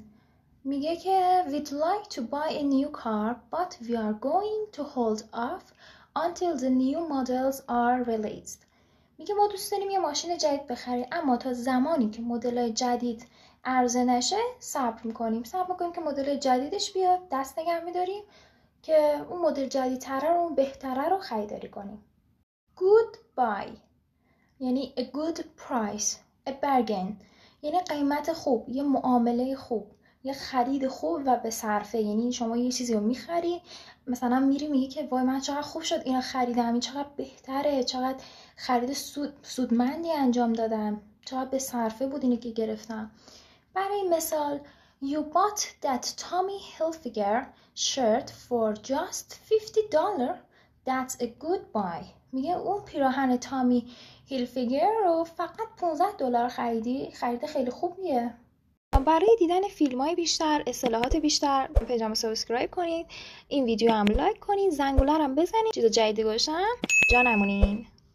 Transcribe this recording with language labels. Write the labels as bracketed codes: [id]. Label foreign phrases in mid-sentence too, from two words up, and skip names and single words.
[fa] میگه که [en] we'd like to buy a new car but we are going to hold off until the new models are released. [fa] میگه ما دوست داریم یه ماشین جدید بخریم اما تا زمانی که مدل‌های جدید عرضه نشه صبر میکنیم که مدل جدیدش بیاد، دست نگه میداریم که اون مدل جدیدتره رو، اون بهتره رو خریداری کنیم. Goodbye یعنی [en] a good price, a bargain [fa] یعنی قیمت خوب، یه معامله خوب، یه خرید خوب و به صرفه. یعنی شما یه چیزی رو میخری، مثلا میری میگی که وای من چقدر خوب شد اینو خریدم، این چقدر بهتره، چقدر خرید سودمندی انجام دادم، چقدر به صرفه بود اینو که گرفتم. برای مثال [en] you bought that Tommy Hilfiger shirt for just $50. That's a good buy. [fa] میگه اون پیراهن تامی هیلفیگر رو فقط $15 خریدی، خرید خیلی خوبیه. برای دیدن فیلم‌های بیشتر، اصطلاحات بیشتر، پیجمو سابسکرایب کنید، این ویدیو هم لایک کنید، زنگوله رو هم بزنید، چیز جدیدی گذاشتم جا نمونین.